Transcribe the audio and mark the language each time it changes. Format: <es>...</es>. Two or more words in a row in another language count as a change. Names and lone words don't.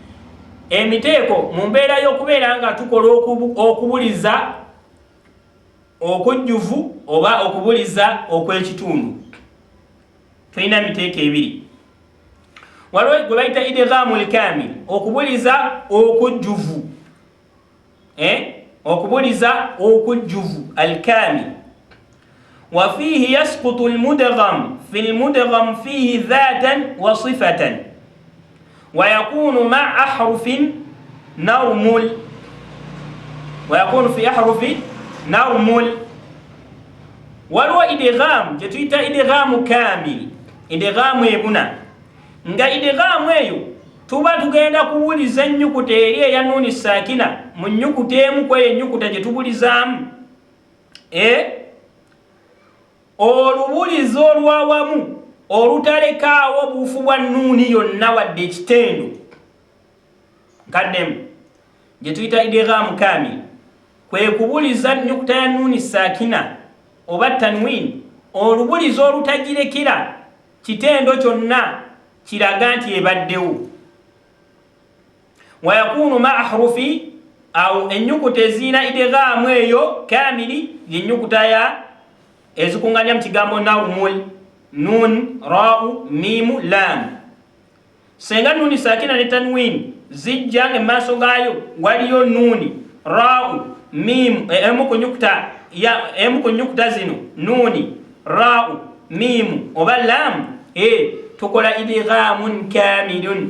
<lg>emiteeko mu mbeera y'okubeera nga tukola okubuliza okujjuvu oba okubuliza okw'ekitundu. Tulina miteeko ebiri. Waliwo gwe bayita</lg> <ar>الإدغام الكامل,</ar> <lg>okubuliza okujjuvu. Okubuliza okujjuvu al-kamil.</lg> <ar>وفيه يسقط المدغم في المدغم فيه ذاتا وصفة ويكون مع أحرف نرمل في أحرف نرمل.</ar> <lg>Waliwo idgham gye tuyita</lg> <ar>إدغام كامل,</ar> <lg>idghamu ebuna. Nga idghamu eyo tuba tugenda kubuliza ennyukuta eri eya nuuni sakina mu nnyukuta emu kweyo ennyukuta gye tubulizaamu. Olubulizo olwawamu olutalekaawo buufu bwa nuuni yonna wadde ekitendo nkaddemu gye tuyita</lg> <ar>إدغام كامل,</ar> <lg>kwe kubuliza nnyukuta ya nuuni sakina oba tanwini olubulizo olutagirekera kitendo kyonna kiraga nti ebaddewo.</lg> <ar>ويكون مع أحرف</ar> <lg>au ennyukuta ezina idghamu eyo kamili y'ennyukuta ya ezikunganya mu kigambo narmul, nun, ra'u, mimu, lam. Senga nuuni sakina ne tanwini zijja ng'emmaaso gaayo waliyo nuuni, ra'u, mimu, emu ku nnyukuta zino nuuni, ra'u, mimu oba lam, tukola</lg> <ar>إدغام كامل.</ar>